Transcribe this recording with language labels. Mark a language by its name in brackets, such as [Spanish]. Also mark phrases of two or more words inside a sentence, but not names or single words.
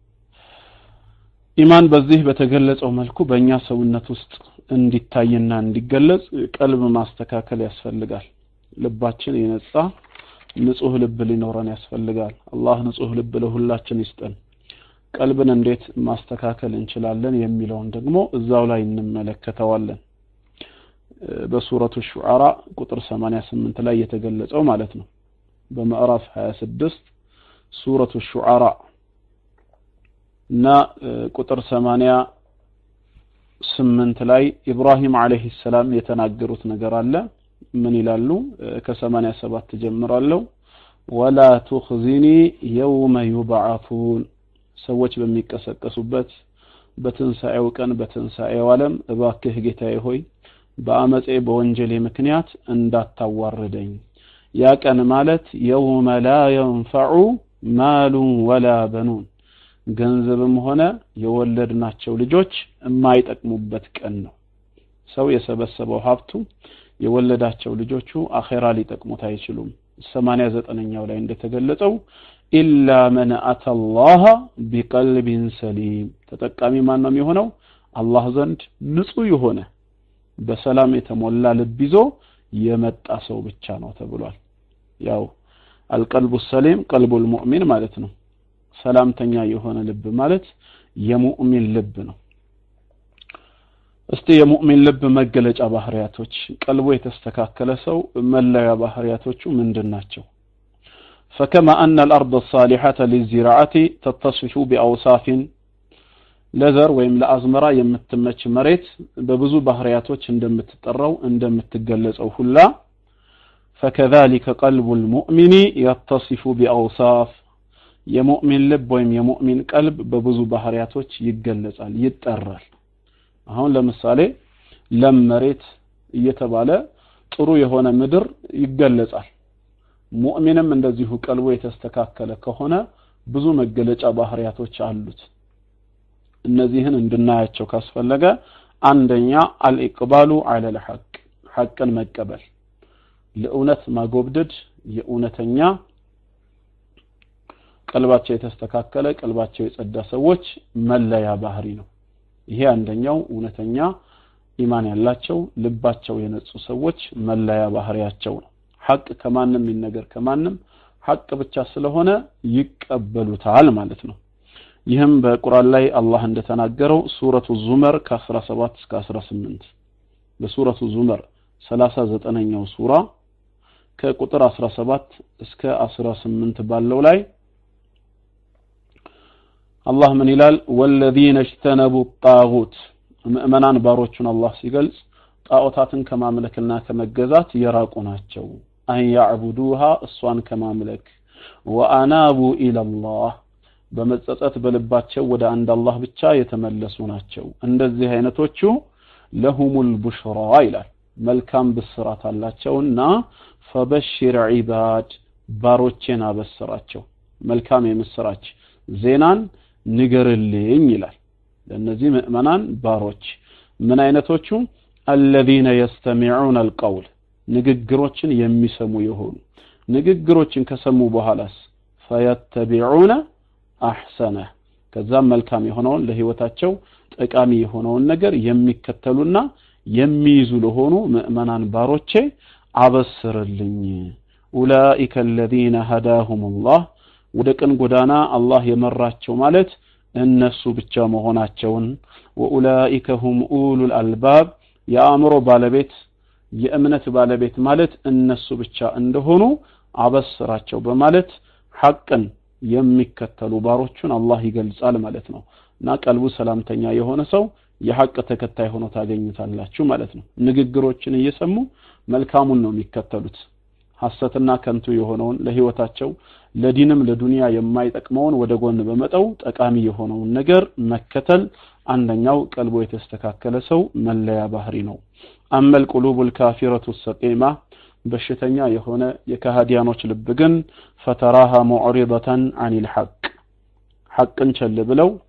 [Amharic] ኢማን በዚህ በተገለጸው መልኩ በእኛ ሰውነት ውስጥ እንዲታይና እንዲገለጽ ቀልብ ማስተካከል ያስፈልጋል ልባችን የነጻ ንጹህ ልብ ሊኖረን ያስፈልጋል አላህ ንጹህ ልብ ለሁላችን ይስጠን ቀልብን እንዴት ማስተካከል እንችላለን የሚለውን ደግሞ እዛው ላይ እንመለከተዋለን በሱረቱ ሹዓራ ቁጥር 88 ላይ የተገለጸው ማለት ነው በምዕራፍ 26 ሱረቱ ሹዓራ እና ቁጥር 88 ላይ ኢብራሂም አለይሂ ሰላም የተናገሩት ነገር አለ ምን ይላሉ ከ87 ጀምራለሁ [Arabic] ولا تخزني يوم يبعثون [Amharic] ሰዎች በሚቀሰቀሱበት በትንሳኤው ቀን በትንሳኤው ዓለም እባክህ ጌታዬ ሆይ በአመጼ በወንጀሌ ምክንያት እንዳታዋርደኝ ያ ቀን ማለት [Arabic] يوم لا ينفع مال ولا بنون [Amharic] ገንዘብም ሆነ የወለድናቸው ልጆች የማይጠቅሙበት ቀን ነው ሰው የሰበሰበው ሀብቱ የወለዳቸው ልጆቹ አኺራ ሊጠቅሙት አይችሉም 89ኛው ላይ እንደተገለጸው [Arabic] إلا من أتى الله بقلب سليم [Amharic] ተጠቃሚ ማን ነው የሚሆነው አላህ ዘንድ ንጹህ የሆነ በሰላም የተሞላ ልብ ይዞ የመጣ ሰው ብቻ ነው ተብሏል ያው [Arabic] القلب السليم قلب المؤمن [Amharic] ማለት ነው ሰላምተኛ የሆነ ልብ ማለት የሙእሚን ልብ ነው እስቲ የሙእሚን ልብ መገለጫ ባህሪያቶች ቀልቡ የተስተካከለ ሰው መለያ ባህሪያቶቹ ምንድናቸው [Arabic] فكما أن الأرض الصالحة للزراعة تتصف بأوصاف [Amharic] ለዘር ወይም ለአዝመራ የምትመች መሬት በብዙ ባህሪያቶች እንደምትጠራው እንደምትገለጸው ሁላ [Arabic] فكذلك قلب المؤمن يتصف بأوصاف [Amharic] የሙእሚን ልብ ወይም የሙእሚን ቀልብ በብዙ ባህሪያቶች ይገለጻል ይጠራል አሁን ለምሳሌ ለም መሬት እየተባለ ጥሩ የሆነ ምድር ይገለጻል ሙእሚንም እንደዚሁ ቀልቡ የተስተካከለ ከሆነ ብዙ መገለጫ ባህሪያቶች አሉት እነዚህን እንድናያቸው ካስፈለገ አንደኛ [Arabic] الإقبال على الحق [Amharic] ሐቅን መቀበል ለእውነት ማጎብደድ የእውነተኛ ቀልባቸው የተስተካከለ ቀልባቸው የጸዳ ሰዎች መለያ ባህሪ ነው ይሄ አንደኛው እውነተኛ ኢማን ያላቸው ልባቸው የነጹ ሰዎች መለያ ባህሪያቸው ነው ሐቅ ከማንም ይነገር ከማንም ሐቅ ብቻ ስለሆነ ይቀበሉታል ማለት ነው ይህም በቁርአን ላይ አላህ እንደተናገረው ሱረቱ ዙመር ከ17 እስከ 18 በሱረቱ ዙመር 39ኛው ሱራ ከቁጥር 17 እስከ 18 ባለው ላይ [Arabic] الله من [Amharic] ይላል [Arabic] والذين اجتنبوا الطاغوت [Amharic] ምእመናን ባሮቹን አላህ ሲገልጽ ጣዖታትን ከማምለክና ከመገዛት የራቁ ናቸው [Arabic] أن يعبدوها [Amharic] እሷን ከማምለክ [Arabic] وانابوا الى الله [Amharic] በመጸጸት በልባቸው ወደ አንድ አላህ ብቻ የተመለሱ ናቸው እንደዚህ አይነቶቹ [Arabic] لهم البشرى [Amharic] ይላል መልካም ብስራት አላቸውና [Arabic] فبشر عباد [Amharic] ባሮቼን አበስራቸው መልካም የምስራች ዜናን ንገርልኝ ይላል ለነዚህ ምእመናን ባሮች ምን አይነቶቹ [Arabic] الذين يستمعون القول [Amharic] ንግግሮችን የሚሰሙ ይሆኑ ንግግሮችን ከሰሙ በኋላስ [Arabic] فيتبعون احسنه [Amharic] ከዛም መልካም የሆነውን ለህይወታቸው ጠቃሚ የሆነውን ነገር የሚከተሉና የሚይዙ ለሆኑ ምእመናን ባሮቼ አበስርልኝ [Arabic] اولئك الذين هداهم الله [Amharic] ወደቀን ጎዳና አላህ የመራቸው ማለት እነሱ ብቻ መሆናቸውን [Arabic] واولئك هم اولو الالباب [Amharic] የአእምሮ ባለቤት የእምነት ባለቤት ማለት እነሱ ብቻ እንደሆኑ አበስራቸው በማለት ሐቅን የሚከተሉ ባሮቹን አላህ ይገልጻል ማለት ነው እና ቀልቡ ሰላምተኛ የሆነ ሰው የሐቅ ተከታይ ሆኖ ታገኙታላችሁ ማለት ነው ንግግሮችን እየሰሙ መልካሙን ነው የሚከተሉት ሐሰትና ከንቱ የሆነውን ለህይወታቸው ለዲንም ለዱንያ የማይጠቅመውን ወደ ጎን በመጣው ጠቃሚ የሆነውን ነገር መከተል አንደኛው ቀልቡ የተስተካከለ ሰው መለያ ባህሪ ነው [Arabic] أما القلوب الكافرة السقيمة [Amharic] በሽተኛ የሆነ የካሃዲያኖች ልብ ግን [Arabic] فتراها معرضة عن الحق [Amharic] ሐቅን ቸል ብለው